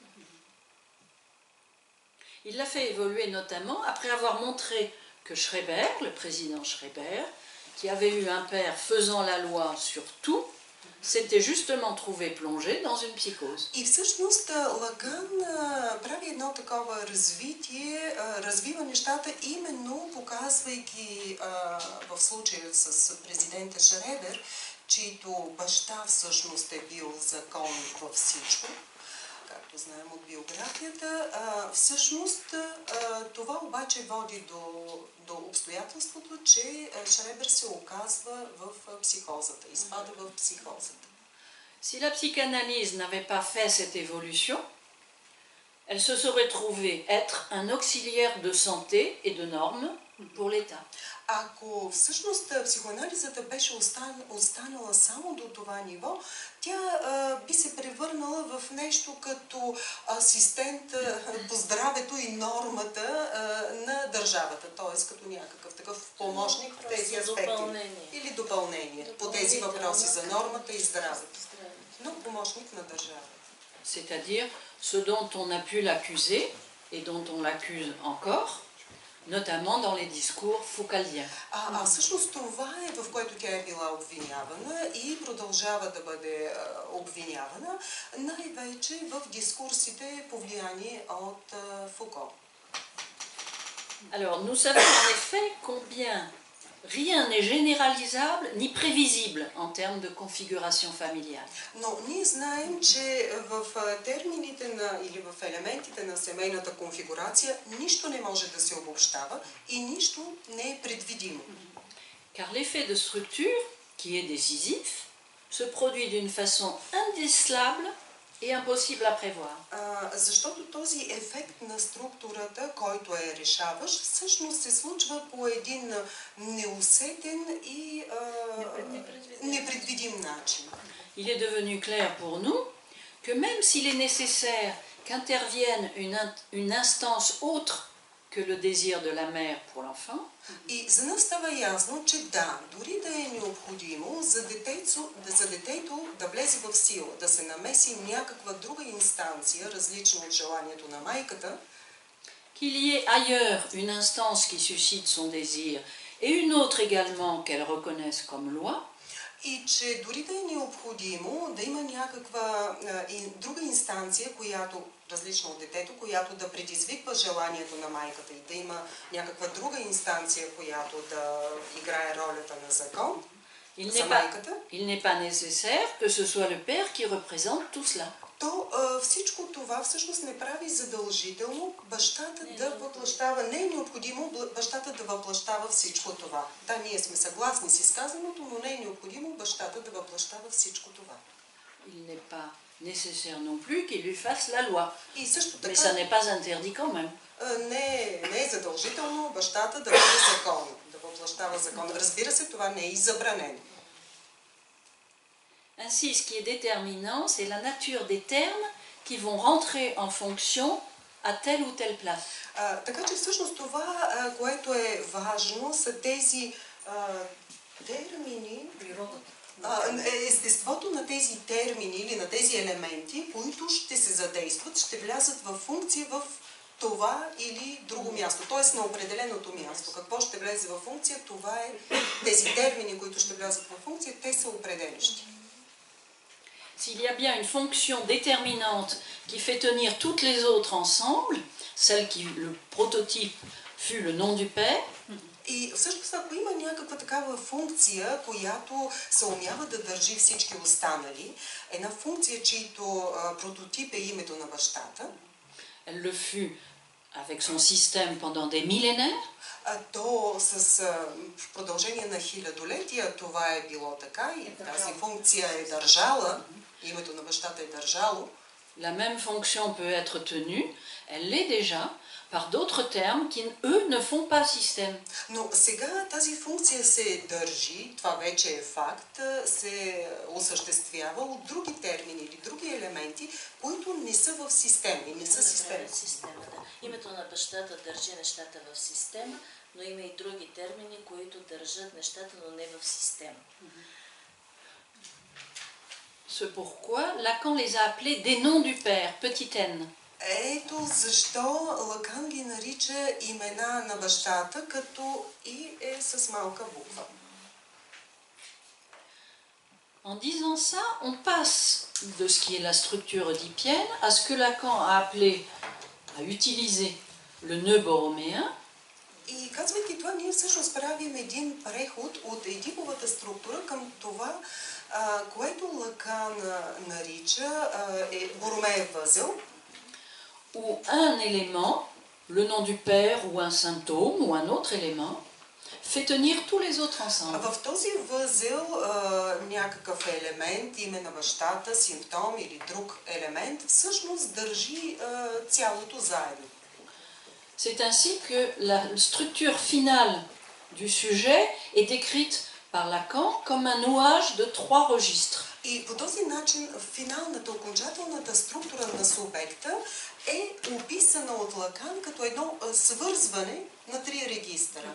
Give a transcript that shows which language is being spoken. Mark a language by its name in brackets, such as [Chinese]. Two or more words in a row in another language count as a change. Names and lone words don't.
[French] Il l'a fait évoluer notamment après avoir montré que Schreber, le président Schreber, qui avait eu un père faisant la loi sur tout, s'était justement trouvé plongé dans une psychose. [Bulgarian] И всъщност Лаган прави едно такова развитие, развива нещата, именно показвайки в случая с президента Шребер, чийто баща всъщност е бил закон във всичко, както знаем от биографията. Всъщност това обаче води до обстоятелството, че Шребер се оказва в психозата, изпада в психозата. [French] Si la psychanalyse n'avait pas fait cette évolution, elle se serait trouvée être un auxiliaire de santé et de normes pour l'État. [Bulgarian] Ако всъщност психоанализата беше останала само до това ниво, тя би се превърнала в нещо като асистент по здравето и нормата на държавата, т.е. като някакъв такъв помощник в тези аспекти. Или допълнение по тези въпроси за нормата и здравето. Но помощник на държавата. [French] C'est-à-dire ce dont on a pu l'accuser et dont on l'accuse encore, notamment dans les discours foucaldiens. [Bulgarian] Всъщност това е, в което тя е била обвинявана и продължава да бъде обвинявана, най-вече в дискурсите, повлияни от Фуко. [French] Alors, nous savons en effet combien rien n'est généralisable ni prévisible en termes de configuration familiale. [Bulgarian] Но ние знаем, че в термините или в елементите на семейната конфигурация нищо не може да се обобщава и нищо не е предвидимо. [French] Car l'effet de structure, qui est décisif, se produit d'une façon indécelable et impossible à prévoir. [Bulgarian] Защото този ефект на структурата, който е решаващ, всъщност се случва по един неусетен и непредвидим начин. [French] Il est devenu clair pour nous que même s'il est nécessaire qu'intervienne une instance autre que le désir de la mère pour l'enfant, [Bulgarian] и за нас става ясно, че да, дори да е необходимо за детето да влезе в сила, да се намеси някаква друга инстанция, различна от желанието на майката, [French] qu'il y ait ailleurs une instance qui suscite son désir et une autre également qu'elle reconnaisse comme loi, [Bulgarian] и че дори да е необходимо да има някаква друга инстанция, която различна от детето, която да предизвиква желанието на майката и да има някаква друга инстанция, която да играе ролята на закон за майката. [French] Il n'est pas nécessaire que ce soit le père qui représente tout cela. [Bulgarian] То всичко това всъщност не прави задължително бащата да въплащава. Не е необходимо бащата да въплащава всичко това. Да, ние сме съгласни с изказаното, но не е необходимо бащата да въплащава всичко това. [French] Il n'est pas nécessaire non plus qu'il lui fasse la loi. [Bulgarian] И също така, [French] mais ça n'est pas interdit quand même. [Bulgarian] Не е задължително бащата да бъде закон, да въплащава закон. Разбира се, това не е и забранено. [French] Ainsi, ce qui est déterminant, c'est la nature des termes qui vont rentrer en fonction à telle ou telle place. [Bulgarian] Така че всъщност това, което е важно, са тези термини, естеството на тези термини или на тези елементи, които ще се задействат, ще влязат в функция в това или друго място, т.е. на определеното място. Какво ще влезе в функция, това е тези термини, които ще влязат в функция, те са определящи. [French] S'il y a bien une fonction déterminante qui fait tenir toutes les autres ensemble, celle qui, le prototype, fut le nom du père, [Bulgarian] и всъщност, ако има някаква такава функция, която се умява да държи всички останали, една функция, чийто прототип е името на бащата, [French] elle le fut avec son système pendant des millénaires, [Bulgarian] то с продължение на хилядолетия това е било така и тази функция е държала, името на бащата е държало. [French] La même fonction peut être tenue, elle l'est déjà, par d'autres termes qui, eux, ne font pas système. [Bulgarian] Но сега тази функция се държи, това вече е факт, се осъществява от други термини или други елементи, които не са в система и не са система. Името на бащата държи нещата в система, но има и други термини, които държат нещата, но не в система. [French] C'est pourquoi Lacan les a appelés des noms du père, petit n. [Bulgarian] Ето защо Лакан ги нарича имена на бащата, като и е с малка буква. [French] En disant ça, on passe de ce qui est la structure oedipienne à ce que Lacan a appelé, a utilisé le nœud borroméen. [Bulgarian] И казвайки това, ние всъщност правим един преход от едиповата структура към това, което Лакан нарича Боромеев възел, [French] où un élément, le nom du père ou un symptôme ou un autre élément, fait tenir tous les autres ensemble. [Bulgarian] В този възел някакъв елемент, име на бащата, симптом или друг елемент, всъщност държи цялото заедно. [French] C'est ainsi que la structure finale du sujet est décrite par Lacan comme un nouage de 3 registres. [Bulgarian] И по този начин финалната, окончателната структура на субекта е описана от Лакан като едно свързване на 3 регистъра.